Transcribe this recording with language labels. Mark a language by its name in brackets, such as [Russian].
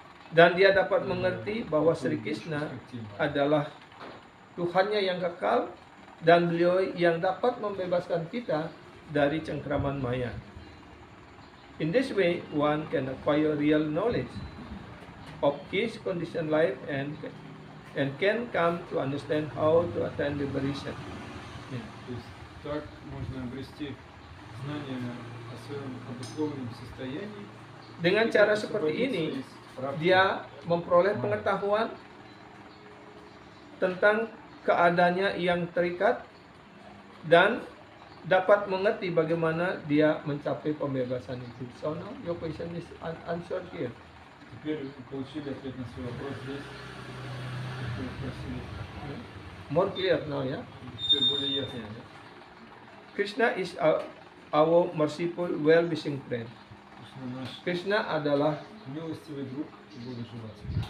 [Indonesian] dan dia dapat mengerti bahwa Sri Krishna adalah Tuhannya yang kekal dan beliau yang dapat membebaskan kita dari cengkraman maya. [English] In this way, one can acquire real knowledge of his conditioned life and can come to understand how to attain liberation. [Russian] То есть так можно обрести знание о своем духовном состоянии. [Indonesian] Dengan cara seperti ini, dia memperoleh pengetahuan tentang keadaannya yang terikat dan dapat mengerti bagaimana dia mencapai pembebasan itu. [English] So now your question is answered here. [Russian] Теперь получили ответ на свой вопрос здесь. Вы спросили. [English] More clear now, ya. [Russian] Теперь более ясно. [English] Krishna is our merciful, well-wishing friend. [Russian] Кришна наш [Indonesian] Krishna adalah [Russian] милостивый друг и благожелатель.